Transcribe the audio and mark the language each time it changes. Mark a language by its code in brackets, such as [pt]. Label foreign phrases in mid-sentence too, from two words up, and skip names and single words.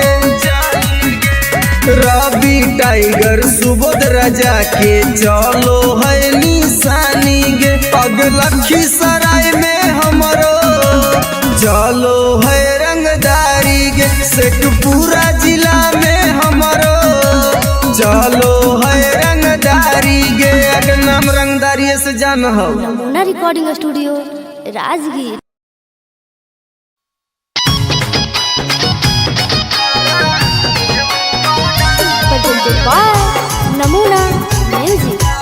[mag] रवि टाइगर सुबोध राजा के चलो है निशानी गे, अग लखीसराय में हमरो चलो है रंगदारी गे। शेखपुरा जिला में हमरो चलो है रंगदारी गे, अग नाम रंगदारी से जान हो। नमूना [en] recording studio [mag] राजगीर। नमूना म्यूजिक।